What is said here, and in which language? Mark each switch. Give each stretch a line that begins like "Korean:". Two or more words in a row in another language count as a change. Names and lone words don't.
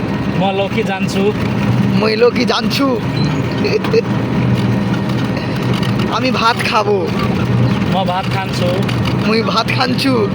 Nepali: म लौकी जान्छु मई लौकी जान्छु
Bangla: আমি ভাত খাবো
Nepali: म भात खान्छु मुई भात खान्छु